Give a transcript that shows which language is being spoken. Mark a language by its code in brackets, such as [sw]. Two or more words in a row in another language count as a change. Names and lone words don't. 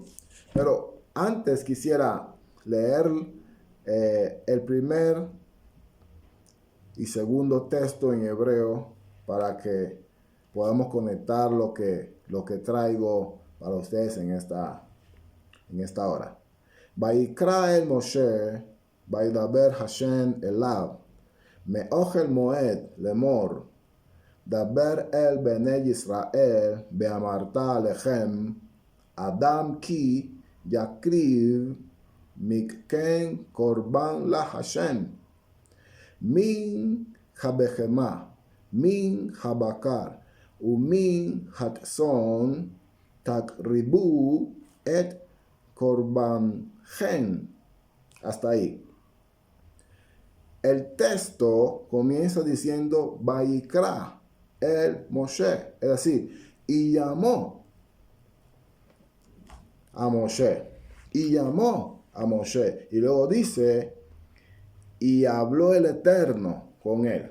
[es] Pero antes quisiera leer el primer y segundo texto en hebreo para que podamos conectar lo que traigo para ustedes en esta hora. [he] ויקרא אל משה, וידבר השם אליו, מאהל מועד לאמר, דבר אל בני ישראל, ואמרת אלהם, אדם כי יקריב מכם קרבן להשם, מן הבהמה, מן הבקר, ומן הצאן, תקריבו את קרבנכם. [es] Hasta ahí. El texto comienza diciendo [he] ויקרא אל משה, [es] es decir, y llamó a Moshe, y llamó a Moshe, y luego dice: y habló el Eterno con él.